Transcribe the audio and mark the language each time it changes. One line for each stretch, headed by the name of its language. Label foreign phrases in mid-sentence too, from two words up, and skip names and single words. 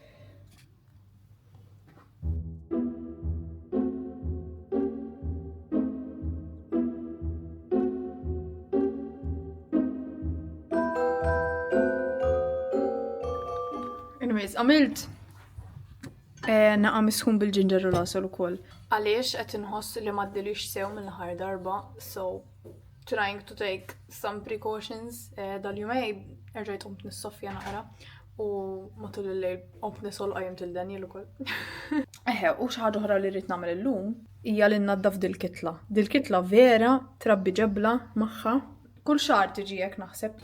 Maltese: Anyways, għamilt naqa misħun bil-ginger u lasol ukoll. Għaliex qed inħoss li m'għaddilix sew mill-aħħar darba,
English: so trying to take some precautions.
Maltese: Dal-jumej erġajt qomt nissoffja naqra u matul il-lejl qomt nisol qajjem til-Daniel ukoll. U xi ħaġa oħra li rrid nagħmel illum hija li nnaddaf dil-kitla. Dil-kitla vera trabbi ġebla magħha. Kull xahar tiġi hekk naħseb.